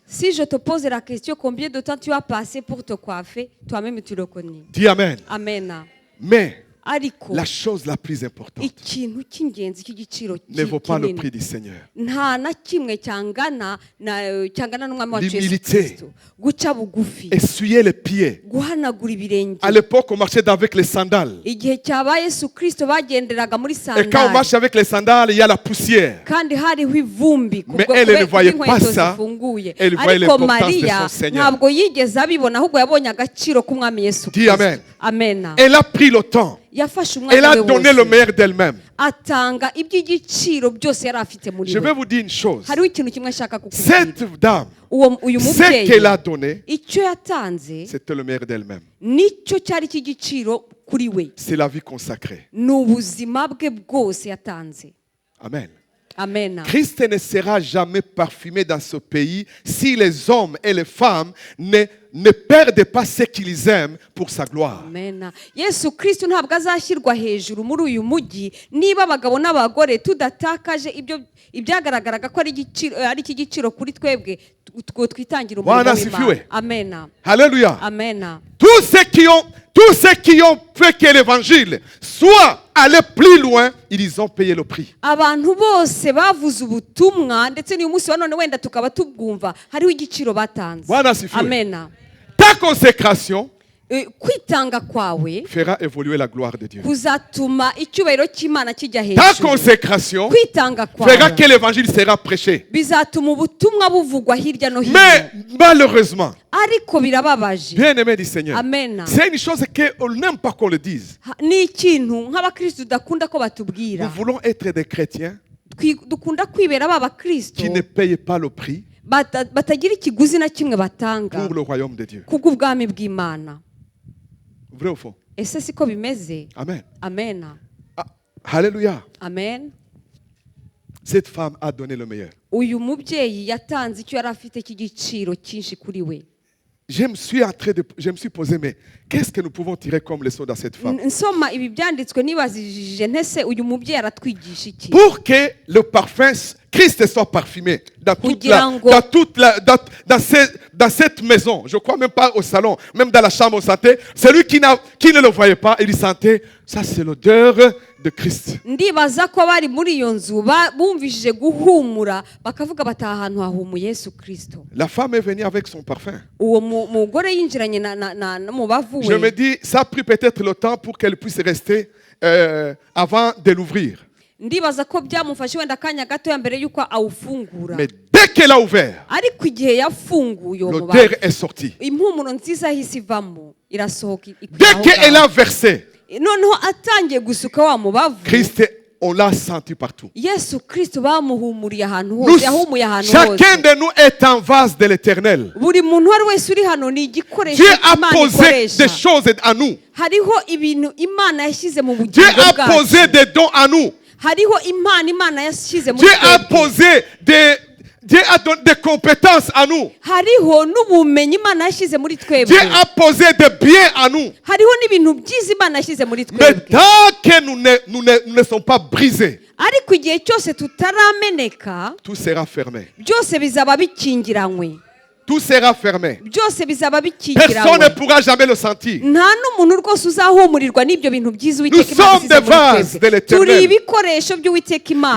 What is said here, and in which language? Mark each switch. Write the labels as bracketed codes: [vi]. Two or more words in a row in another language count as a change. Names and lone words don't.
[fr] Si je te pose la question, combien de temps tu as passé pour te coiffer, toi-même tu le connais. Dis amen. Amen. Mais [rw] ariko [fr] la chose la plus importante [rw] ikintu cy'ingenzi cy'igiciro [fr] ne vaut pas le [rw] kinini [fr] prix du Seigneur. [rw] nta na kimwe cyangana n'umwami wacu Yesu [fr] L'humilité. [rw] Kristo. Guca bugufi, [fr] Essuyer les pieds. [rw] guhanagura ibirenge. [fr] À l'époque, on marchait avec les sandales. [rw] Igihe cyaba Yesu Kristo bagenderaga muri [fr] Et quand on marche [rw] sandali [fr] avec les sandales, il y a la poussière. [rw] kandi hariho ivumbi [fr] Mais elle ne voyait pas ça. [rw] zifunguye. [fr] Elle voyait [rw] Ariko [fr] l'importance de [rw] Mariya [fr] son Seigneur. [rw] ntabwo yigeze abibona, ahubwo yabonye agaciro k'umwami Yesu [fr] Dis [rw] Kristo. [fr] amen. [rw] Amena. [fr] Elle a pris le temps. [rw] Yafashe [fr] Elle a [rw] umwanya we [fr] donné le [rw] wose [fr] meilleur d'elle-même. [rw] atanga iby'igiciro byose yari afite muri [fr] Je vais [rw] we. [fr] vous dire une chose. [rw] Hariho ikintu kimwe ashaka kukubwira. [fr] Cette dame, [rw] Uyu [fr] ce [rw] mubyeyi [fr] qu'elle a donné, [rw] icyo yatanze [fr] c'était le meilleur d'elle-même. [rw] nicyo cyari cy'igiciro kuri we. [fr] C'est la vie consacrée. [rw] Ni ubuzima bwe bwose yatanze. [fr] Amen. [rw] Amena. [fr] Christ ne sera jamais parfumé dans ce pays si les hommes et les femmes ne perdent pas ce qu'ils aiment pour sa gloire. [rw] Amena. Yesu Kristo ntabwo azashyirwa hejuru muri uyu mujyi niba abagabo n'abagore tudatakaje ibyagaragaraga ko ari icy'igiciro kuri twebwe twitangira umurimo [sw] Bwana [rw] w'Imana. [sw] asifiwe. [rw] Amena. [fr] Alléluia. [rw] Amena. [fr] Tous ceux qui ont fait que l'évangile soit allé plus loin, ils ont payé le prix. [rw] Abantu bose bavuze ubutumwa ndetse n'uyu munsi wa none wenda tukaba tubwumva hariho igiciro batanze. [sw] Bwana asifiwe. [rw] Amena. [fr] Ta consécration [rw] Kwitanga kwawe [fr] fera évoluer la gloire de Dieu. [rw] kuzatuma icyubahiro cy'Imana kijya [fr] Ta [rw] hejuru. [fr] consécration [rw] Kwitanga [fr] fera [rw] kwawe [fr] que l'évangile sera prêché. [rw] bizatuma ubutumwa buvugwa hirya no hino. [fr] Mais malheureusement, [rw] Ariko birababaje. [fr] bien-aimé du Seigneur, Amen. c'est une chose qu'on n'aime pas qu'on le dise. [rw] Ni ikintu nk'abakristo dudakunda ko batubwira. [fr] Nous voulons être des chrétiens [rw] Dukunda kwibera b'abakristo [fr] qui ne payent pas le prix [rw] batagira ikiguzi na kimwe batanga [fr] pour le royaume de Dieu. [rw] kubw'ubwami bw'Imana. [fr] Vrai ou faux? [rw] Ese siko bimeze? [fr] Amen. [rw] Amena. [fr] Ah, alléluia. Amen. Cette femme a donné le meilleur. [rw] Uyu mubyeyi yatanze icyo yari afite cy'igiciro cyinshi kuri we. [fr] Je me suis posé, mais qu'est-ce que nous pouvons tirer comme leçon dans cette femme? [rw] Nsoma ibi byanditswe nibazije ntese uyu mubyeyi aratwigisha iki? [fr] Pour que le parfum Christ soit parfumé dans cette maison, je crois même pas au salon, même dans la chambre au santé, celui qui ne le voyait pas, il sentait, ça c'est l'odeur de Christ. [rw] Ndibaza ko bari muri iyo nzu bumvishije guhumura bakavuga bati ahantu hahumuye Yesu Kristo. [fr] La femme est venue avec son parfum. [rw] Uwo mugore yinjiranye na mubavu [fr] Je me [rw] we. [fr] dis, ça a pris peut-être le temps pour qu'elle puisse rester avant de l'ouvrir. [rw] Ndibaza ko byamufashe wenda akanya gato ya mbere yuko awufungura. [fr] Mais dès qu'elle a ouvert, [rw] Ariko igihe yafunguye uwo [fr] l'odeur [rw] mubavu [fr] est sortie. [rw] impumuro nziza yahise ivamo irasohoka. [fr] Dès qu'elle a versé, [rw] Noneho atangiye gusuka wa mubavu [fr] Christ, on l'a senti partout. [rw] Yesu Kristo bamuhumuriye ahantu hose, yahumuye ahantu [fr] Chacun [rw] hose. [fr] de nous est un vase de l'Éternel. [rw] Buri muntu wari wese uri hano ni igikoresho [fr] Dieu a [rw] Imana [fr] posé [rw] ikoresha. [fr] des choses en nous. [rw] Hariho ibintu Imana yashyize mu [fr] Dieu [rw] bugingo [fr] a [rw] bwacu. [fr] posé des dons en nous. [rw] Hariho impano Imana yashyize muri [fr] Dieu a [rw] twebwe. [fr] posé Dieu a donné des compétences à nous. [rw] Hariho n'ubumenyi Imana yashyize muri twebwe. [fr] Dieu a posé des biens à nous. [rw] Hariho n'ibintu byiza Imana yashyize muri [fr] Mais [rw] twebwe. [fr] tant que nous ne sommes pas brisés, [rw] Ariko igihe cyose tutarameneka [fr] tout sera fermé. [rw] byose bizaba bikingiranywe. [fr] Tout sera fermé. [rw] Byose bizaba [fr] Personne ne [rw] bikingiranywe. [fr] pourra jamais le sentir. [rw] Nta n'umuntu rwose uzahumurirwa n'ibyo bintu byiza [fr] Nous [rw] Uwiteka Imana [fr] sommes des [rw] yashyize muri [fr] vases [rw] twebwe. [fr] de l'Éternel. [rw] Turi ibikoresho by'Uwiteka Imana.